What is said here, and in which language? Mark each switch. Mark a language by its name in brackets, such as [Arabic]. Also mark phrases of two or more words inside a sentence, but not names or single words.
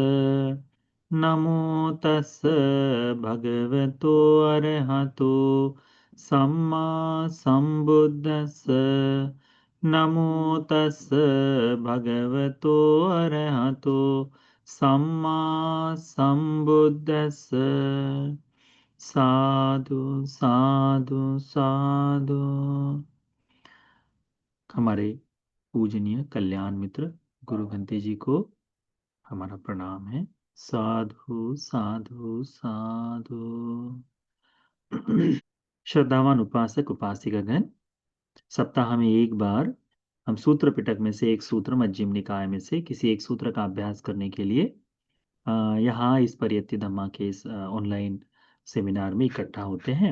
[Pali] नमो तस् भगवतो अरहतो सम्मा सम्बुद्धस्स। नमो तस् भगवतो अरहतो सम्मा सम्बुद्धस्स। साधु साधु साधु। [Hindi] हमारे पूजनीय कल्याण मित्र गुरु घंटे जी को हमारा प्रणाम है। [Pali] साधु साधु साधु। [Hindi] श्रद्धावान उपासक उपासिकागण, सप्ताह में एक बार हम सूत्र पिटक में से एक सूत्र, मध्यम निकाय में से किसी एक सूत्र का अभ्यास करने के लिए यहाँ इस परियत्ति धम्मा के इस [English] online seminar [Hindi] में इकट्ठा होते हैं।